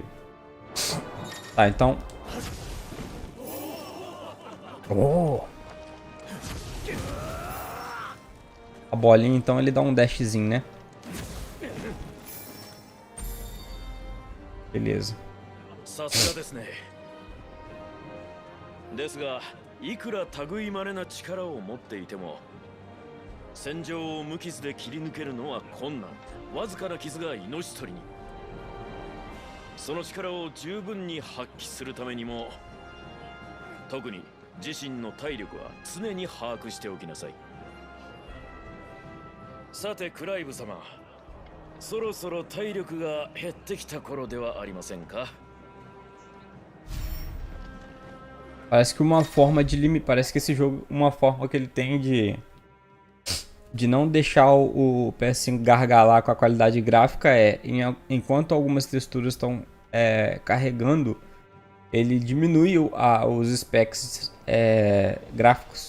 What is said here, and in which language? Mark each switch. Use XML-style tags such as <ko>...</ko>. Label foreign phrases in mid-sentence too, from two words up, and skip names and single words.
<pt>Tá, então. Oh. A bolinha, então, ele dá um dashzinho, né? Beleza.</pt> <ja>さすがですね。ですが、いくら類いまれな力を持っていても、戦場を無傷で切り抜けるのは困難。わずかな傷が命取りに。その力を十分に発揮するためにも、特に自身の体力は常に把握しておきなさい。さて、クライブ様、そろそろ体力が減ってきた頃ではありませんか?</ja> <pt>Parece que uma forma de limitar, parece que esse jogo, uma forma que ele tem de não deixar o PS5 gargalar com a qualidade gráfica é, enquanto algumas texturas estão carregando, ele diminui os specs gráficos.</pt>